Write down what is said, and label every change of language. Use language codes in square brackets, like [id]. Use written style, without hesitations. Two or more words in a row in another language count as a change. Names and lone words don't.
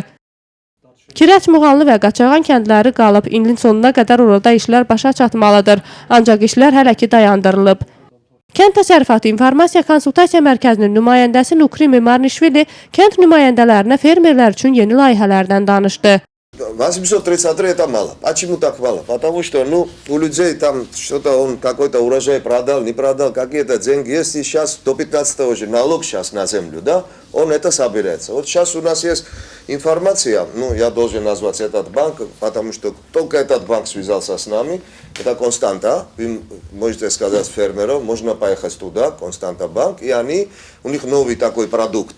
[az] Kirəç, Muğanlı və Qaçağan kəndləri qalıb, ilin sonuna qədər orada işlər başa çatmalıdır. Ancaq işlər hələ ki dayandırılıb. Kənd Təsərrüfatı İnformasiya Konsultasiya Mərkəzinin nümayəndəsi Nukri Memarnişvili kənd nümayəndələrinə fermerlər üçün yeni layihələrdən danışdı. [ru] 833 это мало. Почему так мало? Потому что, у людей там что-то он какой-то урожай продал, не продал, какие-то деньги есть, и сейчас до 15-го же налог сейчас на землю, да, он это собирается. Вот сейчас у нас есть информация, я должен назвать этот банк, потому что только этот банк связался с нами, это Константа, вы можете сказать фермерам, можно поехать туда, Константа банк, и у них новый такой продукт.